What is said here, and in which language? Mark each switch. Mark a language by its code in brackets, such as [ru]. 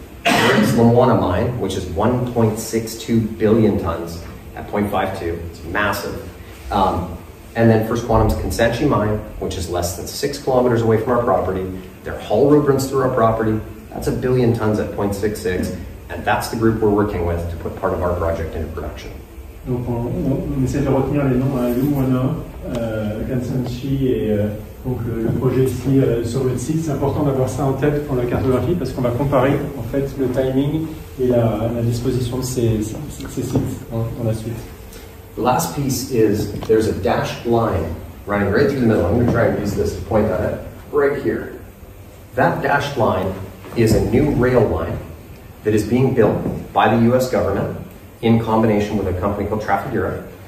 [en] Eric's Lumwana mine, which is 1.62 billion tons at 0.52. It's massive. And then First Quantum's Kansanshi mine, which is less than 6 kilometers away from our property. Their haul road runs through our property. That's 1 billion tons at 0.66. And that's the group we're working with to put part of our project into production. [fr] Donc on essaie de retenir les noms à Lumwana, Kansanshi et donc le projet ici sur le site. C'est important d'avoir ça en tête pour la cartographie parce qu'on va comparer en fait le timing et la disposition de ces sites dans la suite. [en] The last piece is there's a dashed line running right through the middle. I'm going to try and use this to point at it right here. That dashed line is a new rail line that is being built by the US government in combination with a company called Traffic Europe.